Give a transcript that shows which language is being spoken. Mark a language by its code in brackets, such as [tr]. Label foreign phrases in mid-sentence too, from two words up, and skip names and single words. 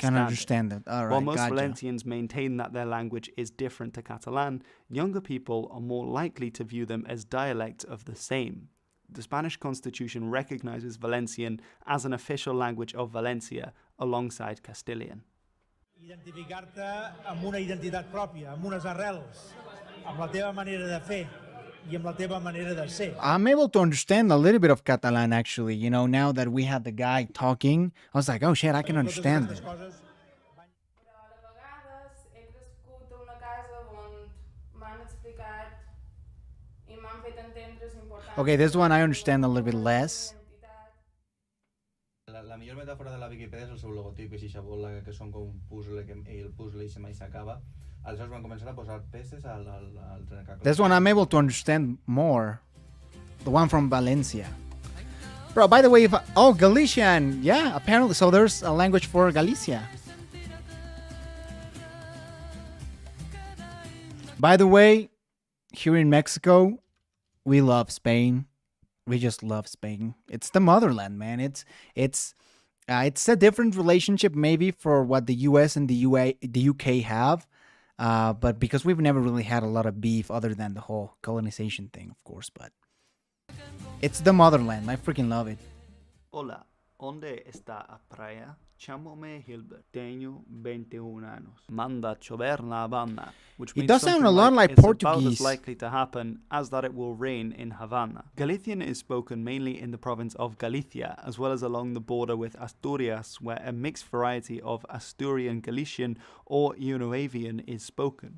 [en] Can understand it. All right, While most gotcha. Valencians maintain that their language is different to Catalan, younger people are more likely to view them as dialects of the same. The Spanish Constitution recognizes Valencian as an official language of Valencia alongside Castilian. [ca] Identificar-te amb una identitat pròpia, amb unes arrels, amb la teva manera de fer i amb la teva manera de ser. [en] I'm able to understand a little bit of Catalan, actually. You know, now that we had the guy talking, I was like, oh shit, I can understand it. [ca] Però a vegades he crescut a una casa on m'han explicat i m'han fet entendre l'importància. [en] Okay, this one I understand a little bit less. [ca] La millor metàfora de la Viquipèdia és el seu logotip, és eixa bola que són com un puzzle, que el puzzle i mai s'acaba. Aleshores van començar a posar peces al trencaclosques. [en] This one I'm able to understand more. The one from Valencia. Bro, by the way, Galician. Yeah, apparently. So there's a language for Galicia. By the way, here in Mexico, we love Spain. We just love Spain. It's the motherland, man. It's a different relationship maybe for what the US and the UK have. But because we've never really had a lot of beef other than the whole colonization thing, of course, but it's the motherland. I freaking love it. [gl] Hola, ¿dónde está a praia? Chámome Hilbert. Tenho 21 años. Manda chover na Habana. [en] Which means does sound something a lot like it's Portuguese. about as likely to happen as that it will rain in Havana. Galician is spoken mainly in the province of Galicia, as well as along the border with Asturias, where a mixed variety of Asturian Galician or Unuavian is spoken.